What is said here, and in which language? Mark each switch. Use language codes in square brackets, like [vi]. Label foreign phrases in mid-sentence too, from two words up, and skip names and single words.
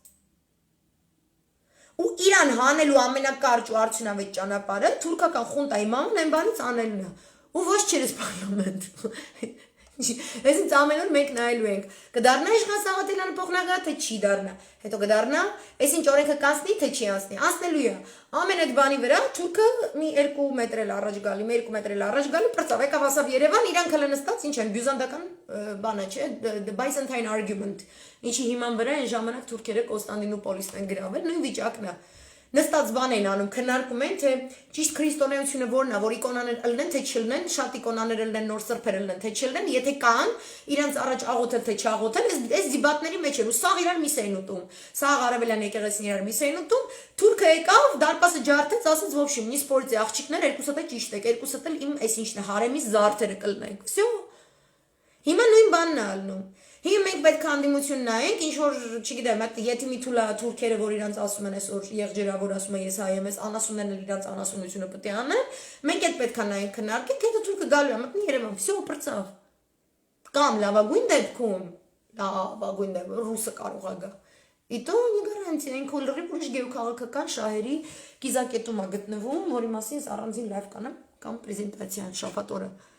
[hy] Ու իրան հանելու ամենակարճ ու արդյունավետ ճանապարհը թուրքական խունտայի մամն այն բանից անելն է։ Ու ոչ չերես պարլամենտ։ Այսինքն ամեն օր մենք նայելու ենք, կդառնա Իշխան Սաղաթելյանը փոխնագա, թե չի դառնա։ Հետո կդառնա, այսինչ օրենքը կանցնի, թե չի անցնի։ Անցնելու է։ Ամեն այդ բանի վրա թուրքը մի 2 մետր էլ առաջ գալի, մի 2 մետր էլ առաջ գալի, պրծավ, եկավ ասավ Երևան, իրանք հələ նստած ինչ են, բյուզանդական բանը չէ, [en] the Byzantine argument։ [hy] Ինչի հիման վրա այն ժամանակ թուրքերը Կոստանդինոպոլիսն են գրավել, նույն վիճակն է։ Նստած բան են անում, քննարկում են, թե ճիշտ քրիստոնեությունը որն է, որ իկոնաներ ելնեն, թե չլնեն, շատ իկոնաներ ելնեն, նոր սրբեր ելնեն, թե չլնեն, եթե կան, իրենց առաջ աղոթել, թե չաղոթել, այս դիբատների մեջ են, ու սաղ իրար միս էին ուտում, սաղ արևելյան եկեղեցին իրար միս էին ուտում, թուրքը եկավ, դարպասը ջարդեց, ասաց, [ru] в общем, не спорьте, [hy] աղջիկներ, երկուսդ է ճիշտ եք, երկուսդ էլ իմ այսինչն է, հարեմիս զարդերը կլնենք, всё։ Հիմա նույն բանն է ալնում։ Հիմա մենք պետք է անդիմություն նայենք, ինչ որ, չգիտեմ, եթե մի թուլա թուրքերը, որ իրանց ասում են այսօր եղջերավոր ասում են ես հայ եմ, անասուններն էլ իրանց անասունությունը պետք է անեն, մենք այդ պետք է նայենք քննարկենք, հետո թուրքը գալու է, մտնի Երևան, всё, պրծավ։ Կամ լավագույն դեպքում ռուսը կարող է գա։ Իտո մի գարանտիա, ինքը լրիվ ուրիշ գեոքաղաքական շահերի կիզակետում է գտնվում, որի մասին ես առանձին լայվ կանեմ կամ պրեզենտացիա շաբաթ օրը։